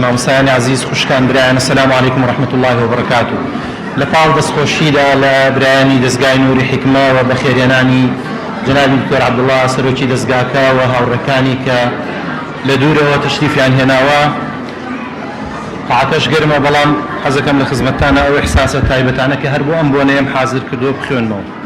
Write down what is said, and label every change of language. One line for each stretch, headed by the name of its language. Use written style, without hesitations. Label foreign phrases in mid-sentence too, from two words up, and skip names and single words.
Central Kurdish: مامۆستایانی عزیز خوشکان برایان
Arabic: السلام عليكم ورحمة الله وبركاته.
Central Kurdish: لەپاڵ دەستخۆشیدا لە برایانی دەستگای نوری حکمە و بە خێرێنانی جەنابی دکتۆر عەبدوڵڵا سەرۆکی دەستگاکە و هاوڕەکانی کە لە دوورەوە تەشریفیان هێناوە قاعەکەش گەرمە بەڵام حەزەکەم لە خزمەتتانە ئەو ئیحساسە تایبەتانە کە هەر بۆ ئەم بۆنەیەم حازر کردووە بخوێنمەوە.